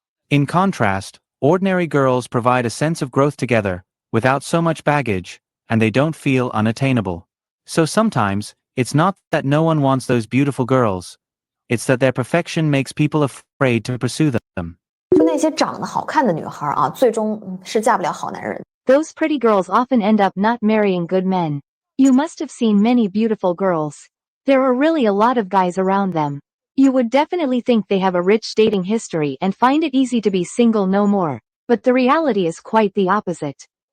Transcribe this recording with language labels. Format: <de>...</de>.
<en>In contrast, ordinary girls provide a sense of growth together, without so much baggage, and they don't feel unattainable. So sometimes, it's not that no one wants those beautiful girls. It's that their perfection makes people afraid to pursue them.</en> <zh>就那些长得好看的女孩啊，最终是嫁不了好男人。</zh> <en>Those pretty girls often end up not marrying good men. You must have seen many beautiful girls. There are really a lot of guys around them. You would definitely think they have a rich dating history and find it easy to be single no more, but the reality is quite the opposite.</en>